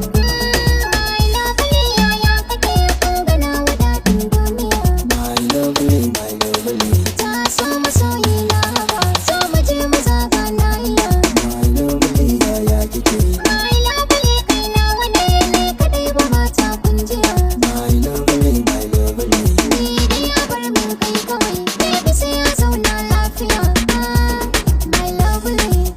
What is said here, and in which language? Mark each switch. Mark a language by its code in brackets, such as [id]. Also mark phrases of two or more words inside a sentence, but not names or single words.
[en] My lovely, [ha] yaya kake? Kun gana wa daɗin duniya. [en] My lovely, my lovely. [ha] Ta so masoyi na, zo mu je mu zaga nahiya. [en] My lovely, [ha] yaya kike? [en] My lovely, [ha] kai nawa ne, ni kaɗai ba mata kunjiya. [en] My lovely, my lovely. [ha] Ni dai a bar min kai kawai, baby sai ya zauna lafiya. [en] My lovely.